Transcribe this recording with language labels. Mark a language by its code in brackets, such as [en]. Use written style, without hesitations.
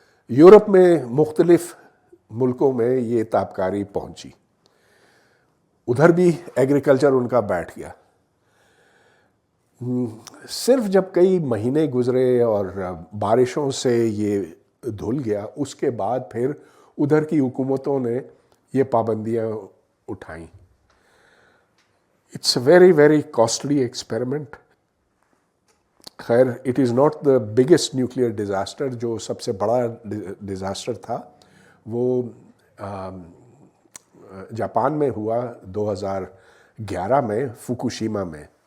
[ur] Europe میں مختلف ملکوں میں یہ تابکاری پہنچی، ادھر بھی ایگریکلچر ان کا بیٹھ گیا. صرف جب کئی مہینے گزرے اور بارشوں سے یہ دھل گیا، اس کے بعد پھر ادھر کی حکومتوں نے یہ پابندیاں اٹھائیں. [en] It's a very very costly experiment. خیر، it is not the biggest nuclear disaster. [ur] جو سب سے بڑا ڈیزاسٹر تھا وہ جاپان میں ہوا 2011 میں، فوکوشیما میں.